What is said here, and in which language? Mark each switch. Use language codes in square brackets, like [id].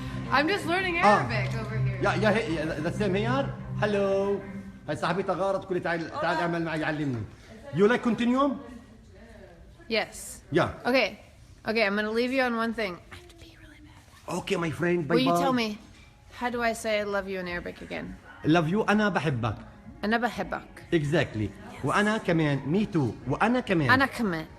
[en] I'm just learning Arabic over here. Yeah, the same here. Hello. [ar] هاي صاحبتها غارت تقول لي تعال اعمل معي علمني. [en] You like continue? Yes. Yeah. Okay. I'm gonna leave you on one thing. I have to pee really bad. Okay my friend. Bye Will you bye. tell me how do I say I love you in Arabic again? Love you. [ar] أنا بحبك. أنا بحبك. Exactly. وأنا كمان. [en] Me too. [ar] وأنا كمان. أنا كمان.